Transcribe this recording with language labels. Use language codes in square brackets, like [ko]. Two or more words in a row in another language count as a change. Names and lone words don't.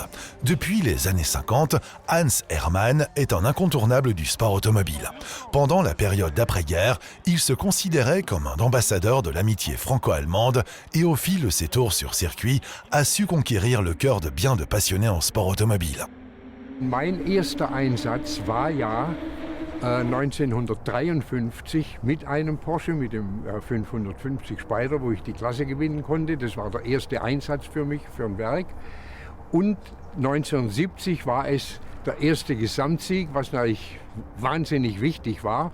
[fr] Depuis les années 50, Hans Hermann est un incontournable du sport automobile. Pendant la période d'après-guerre, il se considérait comme un ambassadeur de l'amitié franco-allemande et au fil de ses tours sur circuit, a su conquérir le cœur de bien de passionnés en sport automobile. [de] Mein erster Einsatz war ja 1953 mit einem Porsche, mit dem 550 Spyder, wo ich die Klasse gewinnen konnte. Das war der erste Einsatz für mich, für den Berg. Und 1970 war es der erste Gesamtsieg, was natürlich wahnsinnig wichtig war.